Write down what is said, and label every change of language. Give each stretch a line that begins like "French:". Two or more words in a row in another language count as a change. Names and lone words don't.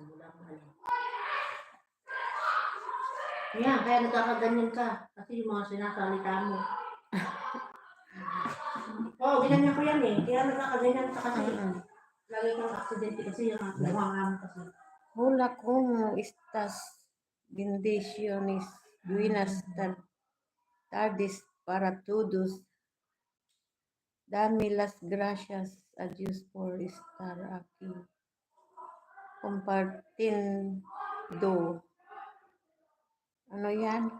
Filipino: Wala akong alam. Yan, kaya nagkakaganyan ka. Kasi yung mga sinasalita mo. Oo, ginanyan ko yan eh. Kaya nagkakaganyan ka kasi. Lagi kang aksidente kasi yung buhangam kasi.
Spanish: Hola, como estas? Bendiciones, buenas tardes para todos. Dame las gracias a Dios por estar aquí. Compartiendo.
Filipino: Ano yan?